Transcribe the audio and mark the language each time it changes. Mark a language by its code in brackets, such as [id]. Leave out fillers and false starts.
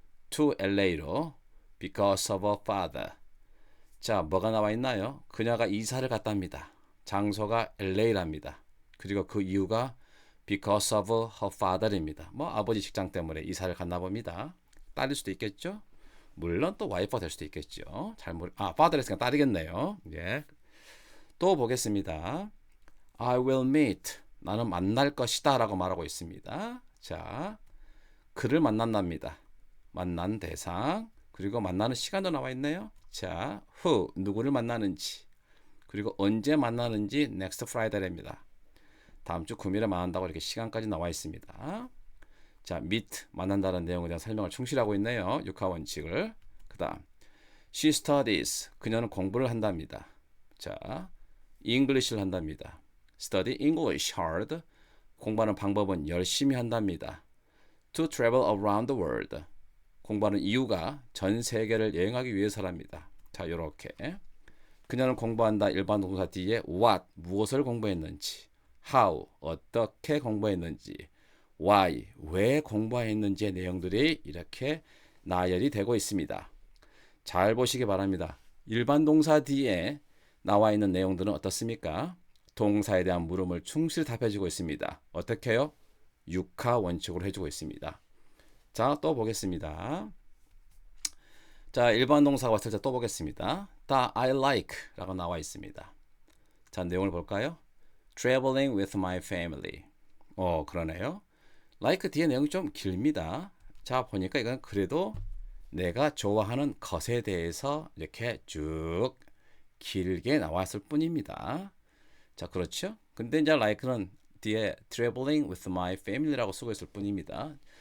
[en] To LA로 because of her father. [ko] 자, 뭐가 나와 있나요? 그녀가 이사를 갔답니다. 장소가 LA랍니다. 그리고 그 이유가 [en] because of her father [ko] 입니다. 뭐 아버지 직장 때문에 이사를 갔나 봅니다. 딸일 수도 있겠죠? 물론 또 와이프가 될 수도 있겠죠. father 했으니까 딸이겠네요. 예. 또 보겠습니다. [en] I will meet. [ko] 나는 만날 것이다 라고 말하고 있습니다. 자, 그를 만난답니다. 만난 대상 그리고 만나는 시간도 나와 있네요. 자, who 누구를 만나는지 그리고 언제 만나는지 [en] next Friday [ko] 입니다. 다음 주 금요일에 만난다고 이렇게 시간까지 나와 있습니다. 자, meet 만난다는 내용에 대한 설명을 충실하고 있네요. 육하 원칙을. 그 다음 [en] She studies. [ko] 그녀는 공부를 한답니다. 자, English를 한답니다. [en] Study English hard. [ko] 공부하는 방법은 열심히 한답니다. [en] To travel around the world. [ko] 공부하는 이유가 전 세계를 여행하기 위해서랍니다. 자, 요렇게. 그녀는 공부한다. 일반 동사 뒤에 what, 무엇을 공부했는지, how, 어떻게 공부했는지, why, 왜 공부했는지의 내용들이 이렇게 나열이 되고 있습니다. 잘 보시기 바랍니다. 일반 동사 뒤에 나와 있는 내용들은 어떻습니까? 동사에 대한 물음을 충실히 답해주고 있습니다. 어떻게 해요? 육하 원칙으로 해주고 있습니다. 자, 또 보겠습니다. 자, 일반 동사가 왔을 때 또 보겠습니다. 다 [en] I like [ko] 라고 나와 있습니다. 자, 내용을 볼까요? [en] Traveling with my family. [ko] 그러네요. like 뒤에 내용이 좀 깁니다. 자, 보니까 이건 그래도 내가 좋아하는 것에 대해서 이렇게 쭉 길게 나왔을 뿐입니다. 자, 그렇죠? 근데 이제 like는 뒤에 [en] traveling with my family [ko] 라고 쓰고 있을 뿐입니다.